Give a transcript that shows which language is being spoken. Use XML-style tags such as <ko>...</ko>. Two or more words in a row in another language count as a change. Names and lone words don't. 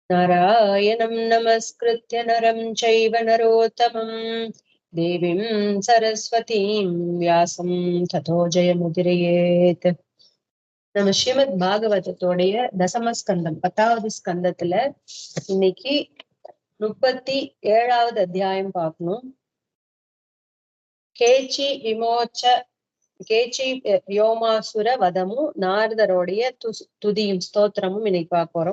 <sa>नारायणं नमस्कृत्य नरं चैव नरोत्तमं देवीं सरस्वतीं व्यासं ततो जयमुदीरयेत्.</sa> <ta>நம்ம ஸ்ரீமத் பாகவதத்தோடைய தசமஸ்கந்தம் 10வது ஸ்கந்தத்துல இன்னைக்கு 37வது அத்தியாயம் பார்க்கணும். கேச்சி வியோமாசுர வதமும் நாரதரோடைய துதியும் ஸ்தோத்திரமும் இன்னைக்கு பார்க்க போறோம்.</ta>